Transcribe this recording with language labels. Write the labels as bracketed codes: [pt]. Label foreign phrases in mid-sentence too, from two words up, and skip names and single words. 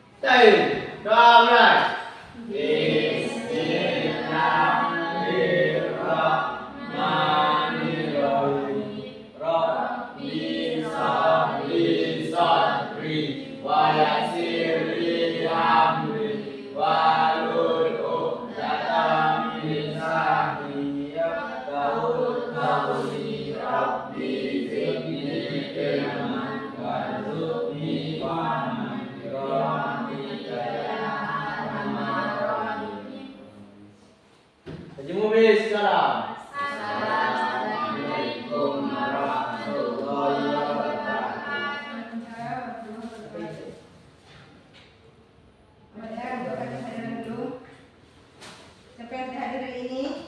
[id] Doa mulai. [ar] Bismillahirrahmanirrahim. رب صل صل ويسر لي أمري واحلل عقدة من لساني يفقهوا قولي. رب زدني علما وارزقني فهما برحمتك يا أرحم الراحمين. [id] Haji Mumis sekarang. [ar] السلام عليكم ورحمة الله وبركاته. [id] Siapa yang sudah hadir hari ini?